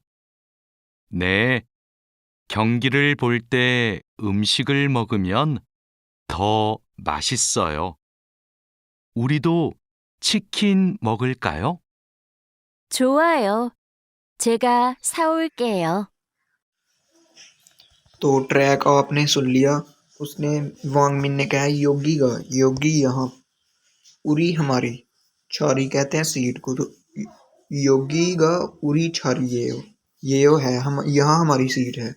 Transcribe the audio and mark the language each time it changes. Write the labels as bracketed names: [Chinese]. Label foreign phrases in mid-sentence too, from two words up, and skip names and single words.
[Korean] 네, 경기를 볼 때 음식을 먹으면 더 맛있어요. 우리도 치킨 먹을까요? 좋아요. 제가 사올게요. [Hindi] तो ट्रैक आपने सुन लिया। उसने वांगमिन ने कहा योगी का, योगी यहाँ, उरी हमारी, छारी कहते हैं सीट को, तो [Korean] 여기가 우리 자리 [Hindi] ये हो है हम, यहाँ हमारी सीट है।